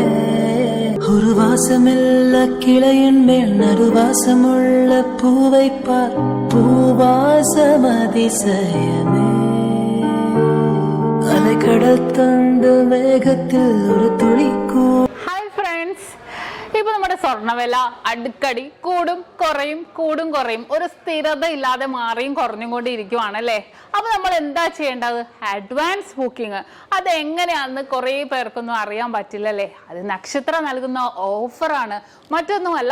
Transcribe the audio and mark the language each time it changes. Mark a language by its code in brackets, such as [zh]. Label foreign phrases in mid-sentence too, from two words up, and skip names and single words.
[ta] ஒரு வாசமில்ல கிளையின் மேல் நறுவாசமுள்ள பூவை பார், பூவாசம் அதிசயமே. அலைக்கடல் தந்து மேகத்தில் ஒரு துளி கூட. [en] hi friends, [ml] ഇപ്പൊ നമ്മുടെ സ്വർണ്ണവില അടുക്കടി കൂടും കുറയും ഒരു സ്ഥിരത ഇല്ലാതെ മാറിയും കുറഞ്ഞും കൊണ്ടിരിക്കുവാണല്ലേ. അപ്പൊ നമ്മൾ എന്താ ചെയ്യേണ്ടത്? [en] advance booking. [ml] അത് എങ്ങനെയാണെന്ന് കുറെ പേർക്കൊന്നും അറിയാൻ പറ്റില്ലല്ലേ. അത് നക്ഷത്ര നൽകുന്ന ഓഫറാണ്, മറ്റൊന്നുമല്ല.